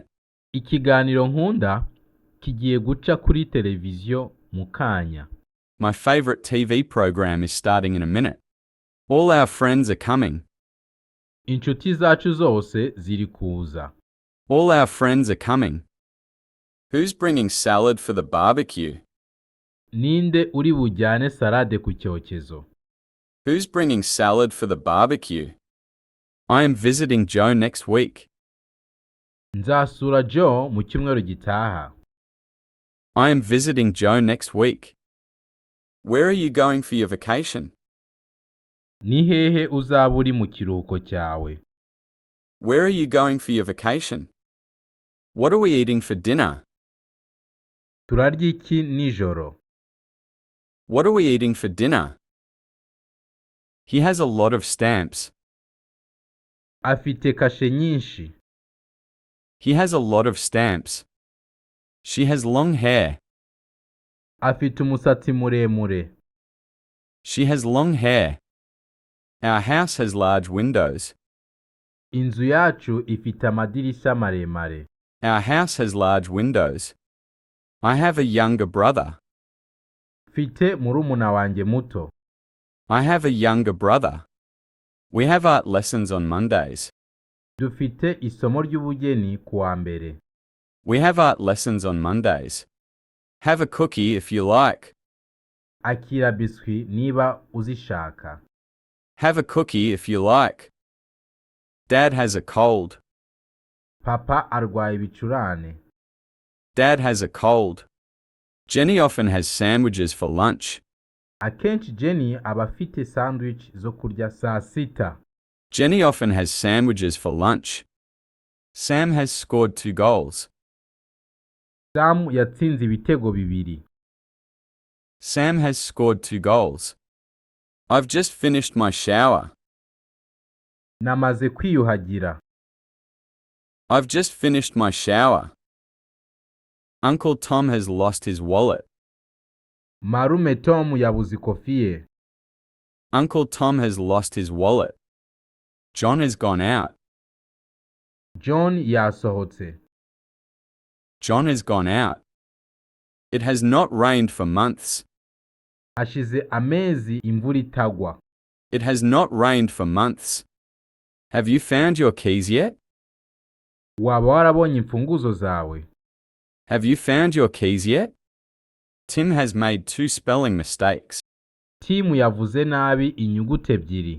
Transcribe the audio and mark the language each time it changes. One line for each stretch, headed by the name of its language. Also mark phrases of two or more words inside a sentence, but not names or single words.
Kinyarwanda: Ikiganiro nkunda kigiye guca kuri televiziyo mu kanya.
English: My favorite TV program is starting in a minute. All our friends are coming.
Kinyarwanda: Inshuti zacu zose ziri kuza.
English: All our friends are coming. Who's bringing salad for the barbecue?
Kinyarwanda: Ninde uri bujyane salade ku cyokezo?
English: Who's bringing salad for the barbecue? I am visiting Joe next week.
Kinyarwanda: Nzasura Joe mu cyumweru gitaha.
English: I am visiting Joe next week. Where are you going for your vacation?
Kinyarwanda: Ni hehe uzaba uri mu kiruhuko cyawe?
English: Where are you going for your vacation? What are we eating for dinner?
Kinyarwanda: Turarya iki nijoro?
English: What are we eating for dinner? He has a lot of stamps.
Kinyarwanda: Afite kashe nyinshi.
English: He has a lot of stamps. She has long hair.
Kinyarwanda: Afite umusatsi muremure.
English: She has long hair. Our house has large windows.
Kinyarwanda: Inzu yacu ifite amadirishya maremare.
English: Our house has large windows. I have a younger brother.
Kinyarwanda: Mfite murumuna wanjye muto.
English: I have a younger brother. We have art lessons on Mondays.
Kinyarwanda: Dufite isomo ry'ubugeni kuwa mbere.
English: We have art lessons on Mondays. Have a cookie if you like.
Kinyarwanda: Akira biswi niba uzishaka.
English: Have a cookie if you like. Dad has a cold.
Kinyarwanda: Papa arwaye ibicurane.
English: Dad has a cold. Jenny often has sandwiches for lunch.
Kinyarwanda: Akenshi Jenny aba afite sandwich zo kurya saa sita.
English: Jenny often has sandwiches for lunch. Sam has scored 2 goals.
Kinyarwanda: Sam yatsinze ibitego bibiri.
English: Sam has scored 2 goals. I've just finished my shower.
Kinyarwanda: Namaze kwiyuhagira.
English: I've just finished my shower. Uncle Tom has lost his wallet.
Kinyarwanda: Marume Tom yabuze ikofi ye.
English: Uncle Tom has lost his wallet. John has gone out.
Kinyarwanda: John yasohotse.
English: John has gone out. It has not rained for months.
Kinyarwanda: Hashize amezi imvura itagwa.
English: It has not rained for months. Have you found your keys yet?
Kinyarwanda: Waba warabonye imfunguzo zawe?
English: Have you found your keys yet? Tim has made 2 spelling mistakes.
Kinyarwanda: Tim yavuze nabi inyuguti ebyiri.